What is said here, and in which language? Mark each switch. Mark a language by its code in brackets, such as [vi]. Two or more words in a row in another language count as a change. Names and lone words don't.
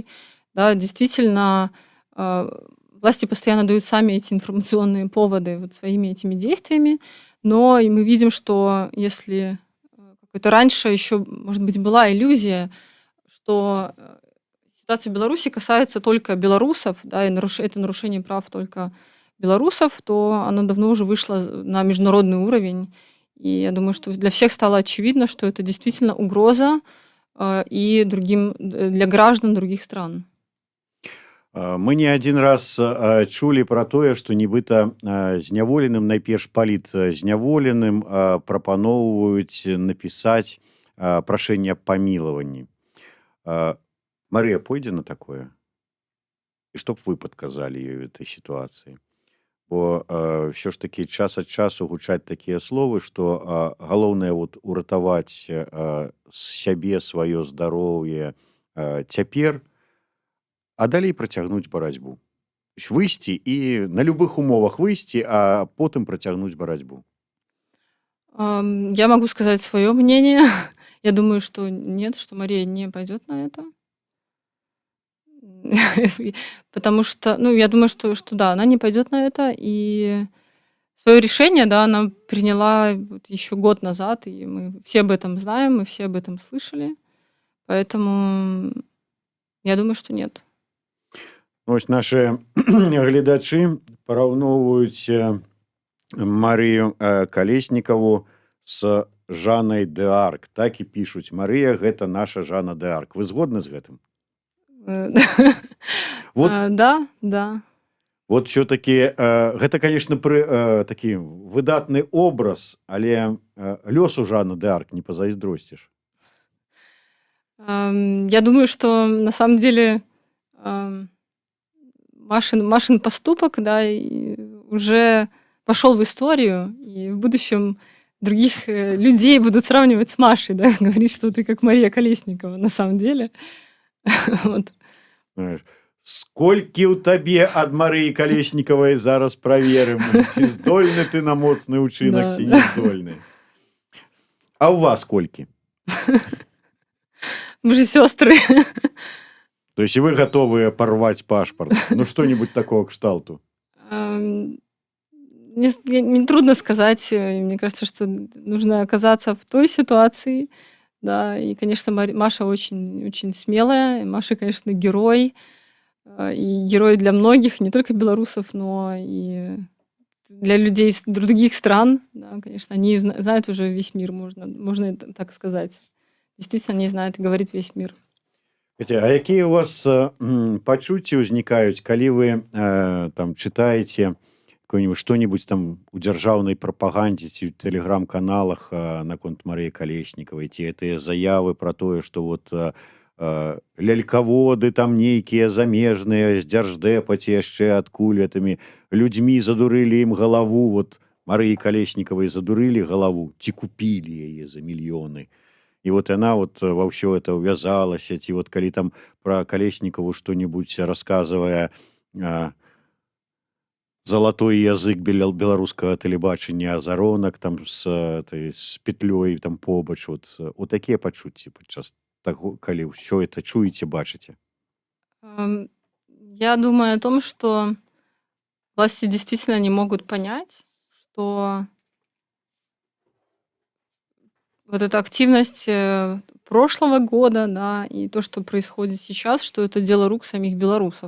[ru] Да, действительно, власти постоянно дают сами эти информационные поводы вот своими этими действиями, но и мы видим, что если какой-то раньше еще, может быть, была иллюзия, что ситуация в Беларуси касается только белорусов, да, и это нарушение прав только белорусов, то оно давно уже вышло на международный уровень. И я думаю, что для всех стало очевидно, что это действительно угроза и для граждан других стран. [be] Мы не один раз чулі пра тое, што нібыта зняволеным, найперш палітзняволеным прапаноўваюць напісаць прашэнне аб памілаванні. Марыя пойдзе на такое? І што б вы падказалі ёй у этой сітуацыі? Бо ўсё ж такі час ад часу гучаць такія словы, што галоўнае вот уратаваць сябе, сваё здароўе, цяпер, а далей працягнуць барацьбу. [ru] То есть [be] выйсці і на любых умовах выйсці, а потым працягнуць барацьбу. [ru] Я могу сказать свое мнение. Я думаю, что нет, что Мария не пойдет на это. Потому что, ну, я думаю, что да, она не пойдет на это. И свое решение, да, она приняла вот еще год назад, и мы все об этом знаем, мы все об этом слышали. Поэтому я думаю, что нет. [be] Ось наши гледачы параўноўваюць Марыю Калеснікаву з Жанай д'Арк. Так і пішуць: Марыя — гэта наша Жана д'Арк. Вы згодны з гэтым? Э, Вот, Да. [ru] вот все-таки [be] гэта, конечно, такі выдатны образ, але лёсу Жана д'Арк не пазайздросціш. [ru] Я думаю, что на самом деле ам, Машин поступок, да, и уже пошел в историю, и в будущем других людей будут сравнивать с Машей, да, говорить, что ты как Мария Колесникова на самом деле. Вот. [be] Знаеш, сколькі ў табе ад Марыі Калеснікавай зараз праверым, ці здольны ты на моцны ўчынак, Да, ці да. не здольны. А ў вас колькі? [ru] Мы же сестры. То есть вы готовы порвать паспорт? Ну, что-нибудь такого кшталту. Мне трудно сказать. Мне кажется, что нужно оказаться в той ситуации. Да, и, конечно, Маша очень, очень смелая. Маша, конечно, герой. И герой для многих, не только белорусов, но и для людей из других стран. Да, конечно, они знают уже весь мир, можно это так сказать. Действительно, они знают и говорит весь мир. А какие у вас [be] пачуцці ўзнікаюць, калі вы там [ru] читаете что-нибудь [be] там у дзяржаўнай прапагандзе ці ў тэлеграм-каналах наконт Марыі Калеснікавай, ці гэтыя заявы про тое, што вот лялькаводы там нейкія замежныя з дзярждэпа ці яшчэ адкуль гэтымі людзьмі задурылі ім галаву, вот Марыі Калеснікавай задурылі галаву ці купілі яе за мільёны. [ru] И вот она вот во все это увязалась, и вот коли там про Колесникову что-нибудь рассказывая, золотой язык белорусского телебачення, азаронок там с петлей там побач, вот такие [be] пачуцці падчас таго, калі [ru] все это чуете, бачите. Я думаю о том, что власти действительно не могут понять, что вот эта активность прошлого года, да, и то, что происходит сейчас, что это дело рук самих белорусов.